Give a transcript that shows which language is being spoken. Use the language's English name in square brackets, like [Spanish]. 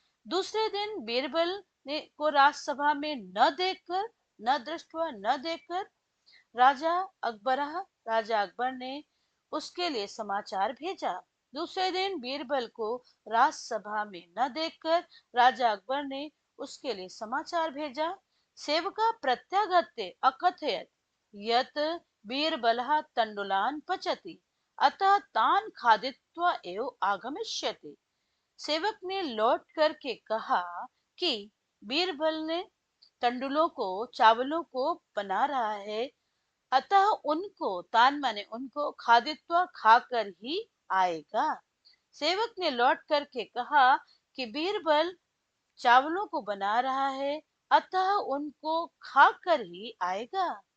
[Hindi] दूसरे दिन बीरबल ने को राजसभा में न देखकर राजा अकबर ने उसके लिए समाचार भेजा। दूसरे दिन बीरबल को राजसभा में न देखकर राजा अकबर ने उसके लिए समाचार भेजा। [Sanskrit] सेवका प्रत्यागत्य अकथयत यत बीरबलः तण्डुलान् पचति, अतः तान् खादित्वा एव आगमिष्यति। [Hindi] सेवक ने लौट करके कहा कि बीरबल ने तंडुलों को चावलों को बना रहा है, अतः उनको तान माने उनको खादित्वा खाकर ही आएगा। सेवक ने लौट करके कहा कि बीरबल चावलों को बना रहा है, अतः उनको खाकर ही आएगा।